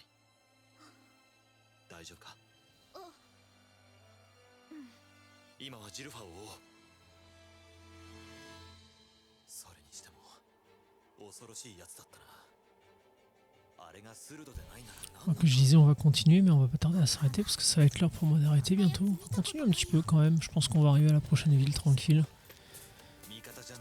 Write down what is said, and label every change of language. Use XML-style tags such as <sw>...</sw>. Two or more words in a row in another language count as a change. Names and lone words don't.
<ja>大丈夫か。あ、今はジルファを追おう。それにしても恐ろしいやつだったな。あれがスルドでないなら何</ja> <fr>Donc, je disais, on va continuer, mais on va pas tarder à s'arrêter parce que ça va être l'heure pour moi d'arrêter bientôt. On va continuer un petit peu quand même. Je pense qu'on va arriver à la prochaine ville tranquille.</fr> <ja>味方じゃない</ja>